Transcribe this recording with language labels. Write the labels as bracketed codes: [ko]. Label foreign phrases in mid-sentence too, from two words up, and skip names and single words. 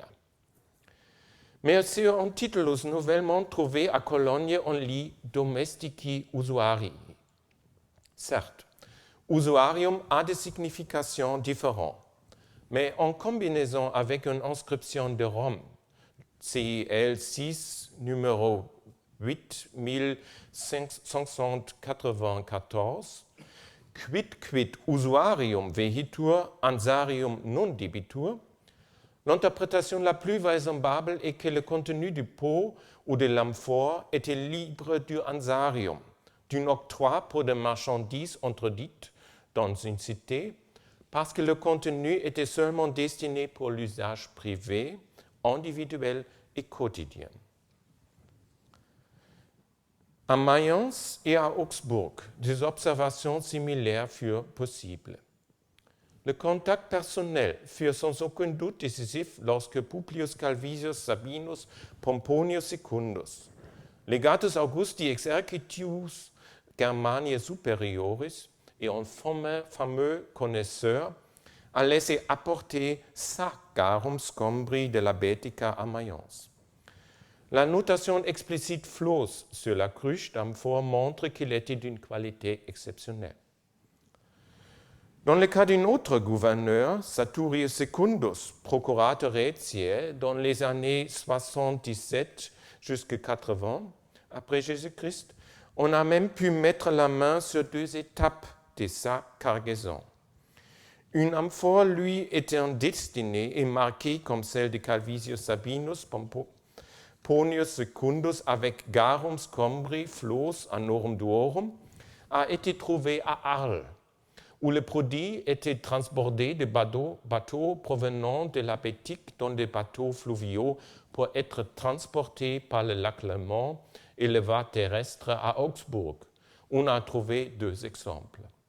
[fr] Mais sur un titulus nouvellement trouvé à Cologne, on lit [la] domestici usuarii. [fr] Certes, usuarium a des significations différentes, mais en combinaison avec une inscription de Rome, CIL 6, numéro 8594, [la] quid usuarium vehitur, ansarium non debitur, [fr] l'interprétation la plus vraisemblable est que le contenu du pot ou de l'amphore était libre du ansarium, d'un octroi pour des marchandises introduites dans une cité, parce que le contenu était seulement destiné pour l'usage privé, individuel et quotidien. À Mayence et à Augsbourg, des observations similaires furent possibles. Le contact personnel fut sans aucun doute décisif lorsque Publius Calvisius Sabinus Pomponius Secundus, [la] legatus Augusti exercitius Germaniae Superioris [fr] et un fameux connaisseur, a laissé apporter sa [la] garum scombri [fr] de la Bética à Mayence. La notation explicite flos sur la cruche d'amphore montre qu'il était d'une qualité exceptionnelle. Dans le cas d'un autre gouverneur, Saturius Secundus, procurateur Retiae, dans les années 77 jusqu'à 80 après Jésus-Christ, on a même pu mettre la main sur 2 étapes de sa cargaison. Une amphore, lui, était destinée et marquée comme celle de Calvisius Sabinus Pomponius Secundus avec [la] garum scombri flos anorum duorum, [fr] a été trouvé à Arles, où le produit était transbordé de bateaux provenant de la Baltique dans des bateaux fluviaux pour être transportés par le lac Léman et le voie terrestre à Augsbourg. On a trouvé 2 exemples.